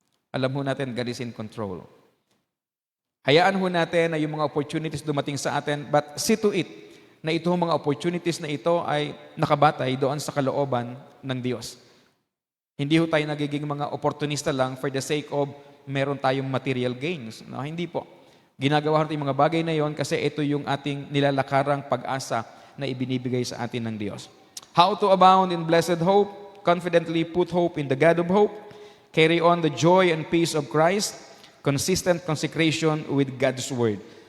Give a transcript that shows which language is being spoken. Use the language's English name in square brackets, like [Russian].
[Filipino] Alam ho natin, [English] God is in control. [Filipino] Hayaan ho natin na yung mga opportunities dumating sa atin, [English] but see to it [Filipino] na ito mga opportunities na ito ay nakabatay doon sa kalooban ng Diyos. Hindi ho tayo nagiging mga opportunista lang [English] for the sake of [Filipino] meron tayong material gains. No, hindi po. Ginagawa natin yung mga bagay na yon kasi ito yung ating nilalakarang pag-asa na ibinibigay sa atin ng Diyos. [English] How to abound in blessed hope, confidently put hope in the God of hope, carry on the joy and peace of Christ, consistent consecration with God's Word.